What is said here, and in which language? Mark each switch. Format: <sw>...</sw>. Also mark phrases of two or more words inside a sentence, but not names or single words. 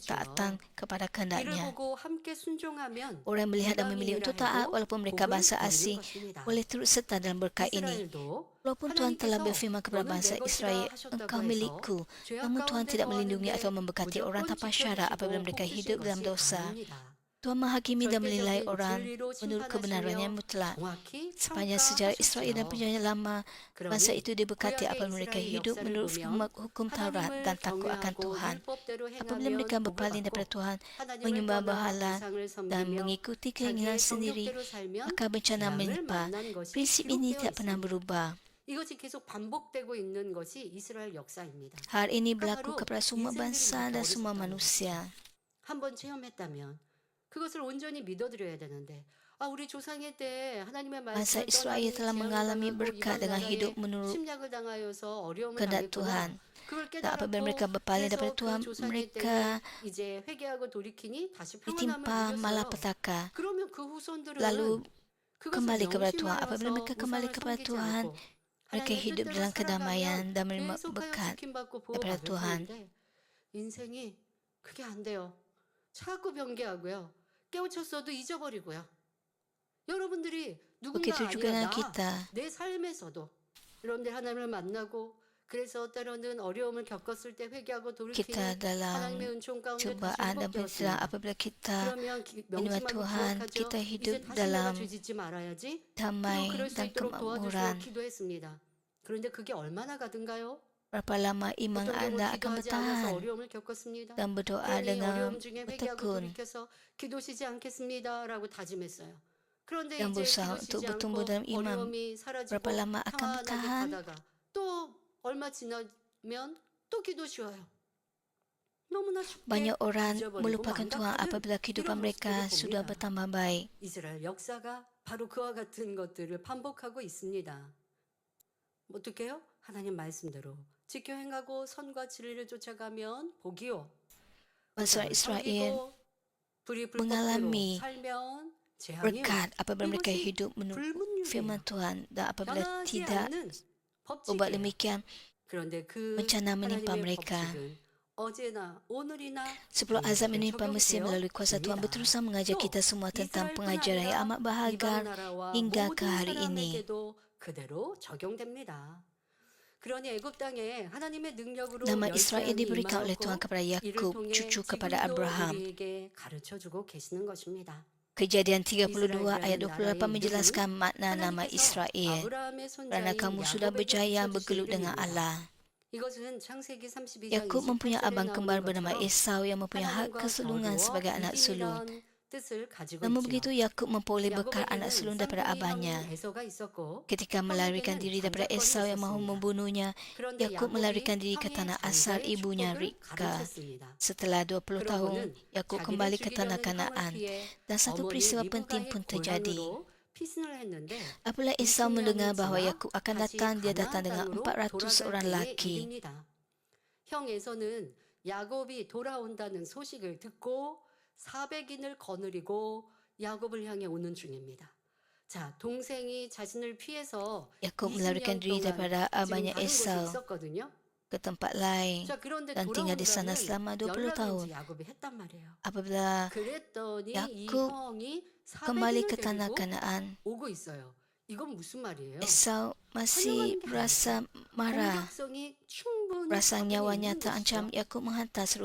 <ms>ketaatan kepada</ms> <ko>이를</ko> <ms>kehendaknya.</ms> <ko>보고 함께 순종하면</ko> <ms>Orang yang melihat dan memilih</ms> <ko>이방인이라</ko> <ms>untuk taat</ms> <ko>해도</ko> <ms>walaupun mereka</ms> <ko>복을</ko> <ms>bangsa</ms> <ko>누리는</ko> <ms>asing</ms> <ko>것입니다.</ko> <ms>boleh turut serta dalam berkat ini.</ms> <ko>이스라엘도</ko> <ms>Walaupun Tuhan telah</ms> <ko>하나님께서</ko> <ms>berfirman kepada</ms> <ko>너는</ko> <ms>bangsa</ms> <ko>내 것이라</ko> <ms>Israel,</ms> <ko>하셨다고</ko> <ms>engkau</ms> <ko>해서</ko> <ms>milikku.</ms> <ko>죄악</ko> <ms>Namun Tuhan</ms> <ko>가운데</ko> <ms>tidak melindungi atau</ms> <ko>거하는데</ko> <ms>memberkati orang</ms> <ko>무조건</ko> <ms>tanpa syarat apabila</ms> <ko>지켜주시고</ko> <ms>mereka</ms> <ko>복</ko> <ms>hidup</ms> <ko>주신</ko> <ms>dalam</ms> <ko>것이</ko> <ms>dosa.</ms> <ko>아닙니다.</ko> <ms>Tuhan menghakimi dan menilai</ms> <ko>절대적인</ko> <ms>orang</ms> <ko>진리로</ko> <ms>menurut kebenarannya</ms> <ko>심판하시며</ko> <ms>mutlak.</ms> <ko>정확히</ko> <ms>Sepanjang sejarah Israel dan</ms> <ko>평가하셨지요.</ko> <ms>perjanjian lama, bangsa</ms> <ko>그러니</ko> <ms>itu diberkati</ms> <ko>구약의</ko> <ms>apabila mereka</ms> <ko>이스라엘</ko> <ms>hidup</ms> <ko>역사를</ko> <ms>menurut</ms> <ko>보면</ko> <ms>hukum Taurat dan</ms> <ko>하나님을</ko> <ms>takut akan</ms> <ko>경외하고</ko> <ms>Tuhan.</ms> <ko>율법대로</ko> <ms>Apabila mereka</ms> <ko>행하면 복을</ko> <ms>berpaling daripada</ms> <ko>받고</ko> <ms>Tuhan,</ms> <ko>하나님을</ko> <ms>menyembah</ms> <ko>떠나</ko> <ms>berhala</ms> <ko>우상을</ko> <ms>dan</ms> <ko>섬기며</ko> <ms>mengikuti keinginan</ms> <ko>자기의</ko> <ms>sendiri,</ms> <ko>정욕대로 살면</ko> <ms>maka bencana</ms> <ko>재앙을</ko> <ms>menimpa.</ms> <ko>만난 것이</ko> <ms>Prinsip ini</ms> <ko>기록되어</ko> <ms>tidak pernah</ms> <ko>있습니다.</ko> <ms>berubah.</ms> <ko>이것이 계속 반복되고 있는 것이 이스라엘 역사입니다.</ko> <ms>Hal ini</ms> <ko>그러니까</ko> <ms>berlaku</ms> <ko>바로</ko> <ms>kepada semua</ms> <ko>인생들이</ko> <ms>bangsa</ms> <ko>이렇게</ko> <ms>dan semua</ms> <ko>어리석다는</ko> <ms>manusia.</ms> <ko>한번 체험했다면 그것을 온전히 믿어드려야 되는데 아 우리 조상의 때 하나님의</ko> <ms>Bangsa</ms> <ko>말씀을</ko> <ms>Israel</ms> <ko>떠나니</ko> <ms>telah</ms> <ko>재앙을</ko> <ms>mengalami</ms> <ko>당하고</ko> <ms>berkat</ms> <ko>이방</ko> <ms>dengan</ms> <ko>나라에</ko> <ms>hidup menurut</ms> <ko>침략을 당하여서 어려움을</ko> <ms>kehendak</ms> <ko>당했구나.</ko> <ms>Tuhan.</ms> <ko>그걸</ko> <ms>Dan apabila</ms> <ko>깨달았고</ko> <ms>mereka berpaling daripada</ms> <ko>그래서 그</ko> <ms>Tuhan,</ms> <ko>조상의</ko> <ms>mereka</ms> <ko>때에 이제 회개하고 돌이키니 다시 평안함을</ko> <ms>ditimpa</ms> <ko>누렸어요.</ko> <ms>malapetaka.</ms> <ko>그러면 그 후손들은</ko> <ms>Lalu</ms> <ko>그것을</ko> <ms>kembali kepada Tuhan.</ms> <ko>명심하여서</ko> <ms>Apabila mereka kembali</ms> <ko>우상을</ko> <ms>kepada</ms> <ko>섬기지</ko> <ms>Tuhan,</ms> <ko>않고</ko> <ms>mereka</ms> <ko>하나님의</ko> <ms>hidup</ms> <ko>뜻대로</ko> <ms>dalam kedamaian</ms> <ko>살아가면</ko> <ms>dan menerima</ms> <ko>계속하여</ko> <ms>berkat</ms> <ko>지킴받고</ko> <ms>daripada</ms> <ko>보호받을</ko> <ms>Tuhan.</ms> <ko>텐데 인생이 그게 안 돼요. 자꾸 변개하고요. 깨우쳤어도 잊어버리고요. 여러분들이 누군가</ko> <ms>Begitu juga</ms> <ko>아니라</ko> <ms>dengan kita.</ms> <ko>내 삶에서도 여러분들 하나님을 만나고 그래서 때로는 어려움을 겪었을 때 회개하고</ko> <ms>Kita</ms> <ko>돌이키니</ko> <ms>dalam</ms> <ko>하나님의 은총 가운데 다시</ko> <ms>cobaan dan persidangan</ms> <ko>회복되었습니다.</ko> <ms>apabila kita</ms> <ko>그러면</ko> <ms>menerima</ms> <ko>명심하고</ko> <ms>Tuhan,</ms> <ko>기억하죠.</ko> <ms>kita</ms> <ko>이제</ko> <ms>hidup</ms> <ko>다시 내가</ko> <ms>dalam</ms> <ko>죄짓지 말아야지. 그리고</ko> <ms>damai</ms> <ko>그럴 수</ko> <ms>dan</ms> <ko>있도록 도와주시고</ko> <ms>kemakmuran.</ms> <ko>기도했습니다. 그런데 그게 얼마나 가든가요?</ko> <ms>Berapa lama iman</ms> <ko>어떤 경우</ko> <ms>anda akan</ms> <ko>기도하지 않아서</ko> <ms>bertahan</ms> <ko>어려움을 겪었습니다.</ko> <ms>dan berdoa</ms> <ko>그러니</ko> <ms>dengan</ms> <ko>어려움 중에 회개하고</ko> <ms>bertekun</ms> <ko>돌이켜서 기도시지 않겠습니다라고 다짐했어요. 그런데</ko> <ms>dan</ms> <ko>이제</ko> <ms>berusaha untuk</ms> <ko>기도시지</ko> <ms>bertumbuh</ms> <ko>않고</ko> <ms>dalam iman.</ms> <ko>어려움이 사라지고</ko> <ms>Berapa lama akan</ms> <ko>평안하게</ko> <ms>bertahan?</ms> <ko>가다가 또 얼마 지나면 또 기도 쉬어요. 너무나 쉽게</ko> <ms>Banyak orang</ms> <ko>잊어버리고</ko> <ms>melupakan Tuhan</ms> <ko>망각하는</ko> <ms>apabila kehidupan</ms> <ko>이런</ko> <ms>mereka</ms> <ko>모습들을</ko> <ms>sudah</ms> <ko>봅니다.</ko> <ms>bertambah baik.</ms> <ko>이스라엘 역사가 바로 그와 같은 것들을 반복하고 있습니다. 어떻게 해요? 하나님 말씀대로 지켜 행하고 선과 진리를 쫓아가면 복이요.</ko> <ms>Bangsa</ms> <ko>우상을</ko> <ms>Israel</ms> <ko>섬기고 불이 불법대로</ko> <ms>mengalami</ms> <ko>살면 재앙이요.</ko> <ms>berkat apabila mereka</ms> <ko>이것이</ko> <ms>hidup menurut</ms> <ko>불문율이에요.</ko> <ms>firman Tuhan dan apabila</ms> <ko>변하지</ko> <ms>tidak</ms> <ko>않는</ko> <ms>berbuat</ms> <ko>법칙이에요.</ko> <ms>demikian,</ms> <ko>그런데 그</ko> <ms>bencana menimpa</ms> <ko>하나님의</ko> <ms>mereka.</ms> <ko>법칙은 어제나 오늘이나</ko> <ms>Sebelum azab</ms> <ko>우리에게</ko> <ms>menimpa Mesir</ms> <ko>적용되어</ko> <ms>melalui kuasa Tuhan</ms> <ko>있습니다.</ko> <ms>berusaha mengajar</ms> <ko>또</ko> <ms>kita semua tentang</ms> <ko>이스라엘뿐</ko> <ms>pengajaran yang</ms> <ko>아니라</ko> <ms>amat</ms> <ko>이방</ko> <ms>berharga</ms> <ko>나라와</ko> <ms>hingga ke</ms> <ko>모든</ko> <ms>hari ini.</ms> <ko>사람에게도 그대로 적용됩니다. 그러니 애굽 땅에 하나님의 능력으로</ko> <ms>Nama Israel</ms> <ko>열재앙이</ko> <ms>diberikan oleh Tuhan</ms> <ko>임하였고</ko> <ms>kepada</ms> <ko>이를</ko> <ms>Yakub,</ms> <ko>통해</ko> <ms>cucu kepada</ms> <ko>지금도</ko> <ms>Abraham.</ms> <ko>우리에게 가르쳐주고 계시는 것입니다.</ko> <ms>Kejadian 32 ayat</ms> <ko>이스라엘이라는</ko> <ms>28</ms> <ko>나라의</ko> <ms>menjelaskan makna nama</ms> <ko>하나님께서</ko> <ms>Israel.</ms> <ko>아브라함의</ko> <ms>Kerana</ms> <ko>손자인</ko> <ms>kamu sudah</ms> <ko>야곱에게</ko> <ms>berjaya</ms> <ko>붙여주신</ko> <ms>bergelut dengan</ms> <ko>이름입니다.</ko> <ms>Allah.</ms> <ko>이것은 창세기 32장</ko> <ms>Yakub mempunyai</ms> <ko>28절에</ko> <ms>abang</ms> <ko>나오는</ko> <ms>kembar bernama</ms> <ko>것처럼</ko> <ms>Esau yang mempunyai hak</ms> <ko>하나님과</ko> <ms>kesulungan</ms> <ko>겨루어</ko> <ms>sebagai anak sulung.</ms> <ko>이기리란 뜻을 가지고</ko> <ms>Namun</ms> <ko>있지요.</ko> <ms>begitu Yakub memperoleh bekal anak</ms> <ko>야곱에게는</ko> <ms>sulung daripada</ms> <ko>쌍둥이</ko> <ms>abahnya.</ms> <ko>형 에서가 있었고</ko> <ms>Ketika melarikan</ms> <ko>형에게는</ko> <ms>diri daripada</ms> <ko>장자권이</ko> <ms>Esau yang mahu</ms> <ko>있었습니다.</ko> <ms>membunuhnya,</ms> <ko>그런데</ko> <ms>Yakub</ms> <ko>야곱이</ko> <ms>melarikan diri ke</ms> <ko>형의</ko> <ms>tanah asal</ms> <ko>장자의</ko> <ms>ibunya</ms> <ko>축복을</ko> <ms>Ribka.</ms> <ko>가르쳤습니다.</ko> <ms>Setelah 20 tahun,</ms> <ko>그러고는</ko> <ms>Yakub</ms> <ko>자기를</ko> <ms>kembali ke tanah</ms> <ko>죽이려는 형을</ko> <ms>Kanaan</ms> <ko>피해</ko> <ms>dan satu</ms> <ko>어머니</ko> <ms>peristiwa penting</ms> <ko>리브가의</ko> <ms>pun terjadi.</ms> <ko>고향으로 피신을 했는데</ko> <ms>Apabila Esau</ms> <ko>20년이</ko> <ms>mendengar bahawa</ms> <ko>지나</ko> <ms>Yakub akan</ms> <ko>다시</ko> <ms>datang, dia</ms> <ko>가나안</ko> <ms>datang dengan</ms> <ko>땅으로</ko> <ms>400 orang</ms> <ko>돌아갈 때의</ko> <ms>lelaki.</ms> <ko>일입니다. 형 에서는 야곱이 돌아온다는 소식을 듣고 400인을 거느리고 야곱을 향해 오는 중입니다. 자, 동생이 자신을 피해서</ko> <ms>Yakub melarikan</ms> <ko>20년</ko> <ms>diri</ms> <ko>동안</ko> <ms>daripada</ms> <ko>지금</ko> <ms>abahnya</ms> <ko>다른 곳에</ko> <ms>Esau</ms> <ko>있었거든요.</ko> <ms>ke tempat lain</ms> <ko>자, 그런데</ko> <ms>dan tinggal di sana</ms> <ko>돌아온다는</ko> <ms>selama 20</ms> <ko>연락을</ko> <ms>tahun.</ms> <ko>이제 야곱이 했단 말이에요.</ko> <ms>Apabila</ms> <ko>그랬더니 이</ko> <ms>Yakub</ms> <ko>형이</ko> <ms>kembali</ms> <ko>400인을</ko> <ms>ke tanah</ms> <ko>데리고</ko> <ms>Kanaan,</ms> <ko>오고 있어요. 이건 무슨 말이에요?</ko> <ms>Esau</ms> <ko>환영하는</ko> <ms>masih</ms> <ko>게</ko> <ms>berasa</ms> <ko>아니죠.</ko> <ms>marah.</ms> <ko>공격성이 충분히</ko> <ms>Rasa</ms> <ko>가군이</ko> <ms>nyawanya</ms> <ko>있는</ko> <ms>terancam,</ms> <ko>것이죠.</ko> <ms>Yakub menghantar seluruh</ms>